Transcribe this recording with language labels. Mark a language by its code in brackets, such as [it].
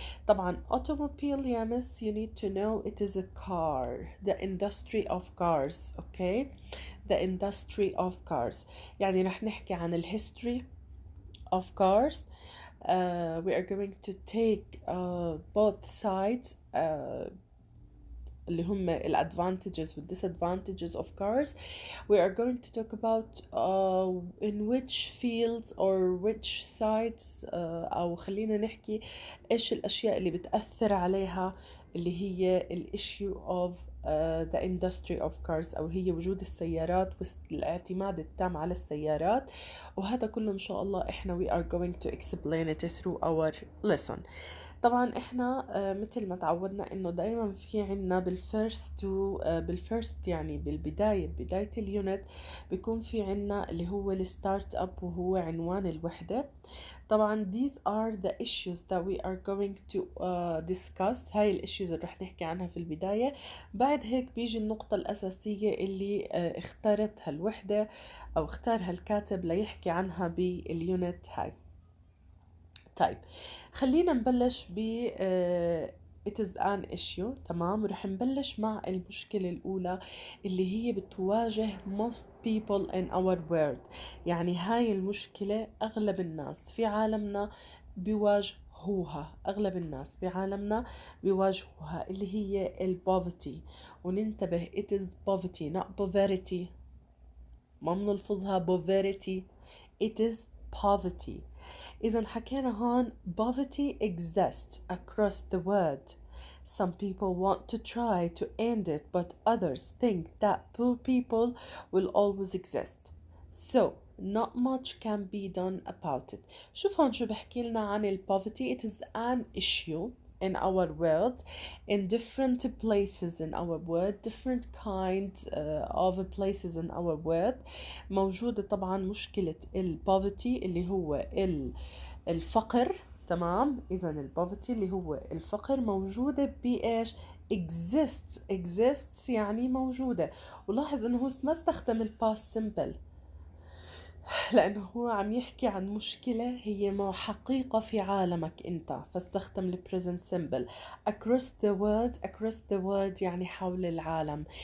[en] طبعا automobile يا miss, you need to know it is a car, the industry of cars, okay? The industry of cars. [ar] يعني رح نحكي عن ال [en] history of cars. We are going to take both sides, [ar] اللي هم ال [en] advantages and disadvantages of cars. We are going to talk about in which fields or which sides [ar] أو خلينا نحكي إيش الأشياء اللي بتأثر عليها اللي هي ال [en] issue of the industry of cars [ar] أو هي وجود السيارات والاعتماد التام على السيارات. وهذا كله إن شاء الله إحنا [en] we are going to explain it [ar] through our lesson. طبعا احنا مثل ما تعودنا انه دائما في عنا بالفيرست يعني بداية اليونت بيكون في عنا اللي هو الستارت اب وهو عنوان الوحدة. [en] طبعا these are the issues that we are going to discuss. [ar] هاي الاشيز اللي رح نحكي عنها في البداية. بعد هيك بيجي النقطة الأساسية اللي اختارتها الوحدة أو اختارها الكاتب ليحكي عنها باليونت هاي. طيب خلينا نبلش ب [en] it is an issue. [ar] تمام، ورح نبلش مع المشكلة الأولى اللي هي بتواجه [en] most people in our world. [ar] يعني هاي المشكلة أغلب الناس في عالمنا بيواجهوها، أغلب الناس بعالمنا بيواجهوها اللي هي poverty. وننتبه [en] it is poverty not poverty، [ar] ما بنلفظها [en] poverty، it is poverty. [ar] إذا حكينا هون [en] poverty exists across the world. Some people want to try to end it, but others think that poor people will always exist. So, not much can be done about it. [ar] شوف هون شو بحكي لنا عن poverty. [en] It is an issue in our world, in different places in our world, different kinds of places in our world. [ar] موجودة طبعا مشكلة poverty اللي هو الفقر. تمام، إذا poverty اللي هو الفقر موجودة بإيش؟ exists يعني موجودة. ولاحظ إنه هو ما استخدم past simple لأنه هو عم يحكي عن مشكلة هي حقيقة في عالمك أنت، فاستخدم ال present simple. [en] across the world [ar] يعني حول العالم.